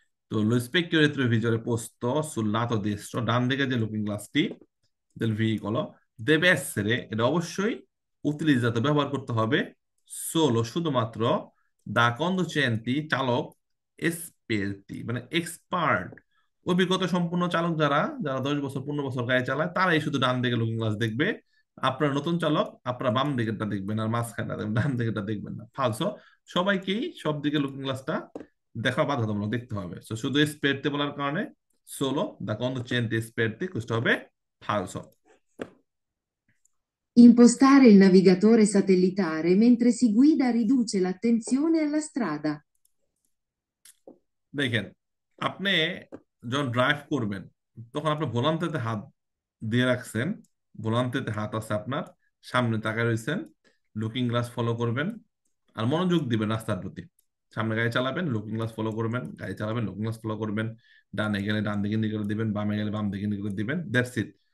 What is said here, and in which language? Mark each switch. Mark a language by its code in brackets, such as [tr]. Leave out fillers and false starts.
[bn] তো [it] lo specchio retrovisore posto sul lato destro, [bn] ডান দিকে যে looking গ্লাসটি [it] del veicolo deve essere, [bn] এটা অবশ্যই [it] utilizzato, [bn] ব্যবহার করতে হবে, [it] solo, [bn] শুধুমাত্র, [it] da conducenti, [bn] চালক, [it] esperti, [bn] মানে এক্সপার্ট, অভিজ্ঞতা সম্পন্ন চালক যারা, যারা 10 বছর 15 বছর গাড়ি চালায়, তারাই শুধু ডান দিকে লুকিং গ্লাস দেখবে। আপনার নতুন চালক আপনার বাম দিকেরটা দেখবেন আর মাঝখানে ডান দিকেরটা দেখবেন না, ফালসো। সবাইকেই সব দিকে লুকিং গ্লাসটা দেখা বাধ্যতামূলক দেখতে হবে। তো শুধু স্পেরতে বলার কারণে সোলো দা [it] conducente esperti, questo [bn] হবে [it] falso। Impostare il navigatore satellitare mentre si guida riduce l'attenzione alla strada. [bn] দেখেন, আপনি যখন ড্রাইভ করবেন তখন আপনি ভোলান্তেতে হাত দিয়ে রাখছেন, ভোলান্তেতে হাত আছে আপনার, সামনে তাকায় রয়েছেন, লুকিং গ্লাস ফলো করবেন আর মনোযোগ দিবেন রাস্তার প্রতি। সামনে গাড়ি চালাবেন, লুকিং গ্লাস ফলো করবেন, গাড়ি চালাবেন, লুকিং গ্লাস ফলো করবেন, ডানে গেলে ডান দিকে ইন্ডিকেটর দিবেন, বামে গেলে বাম দিকে ইন্ডিকেটর দিবেন, দ্যাটস ইট।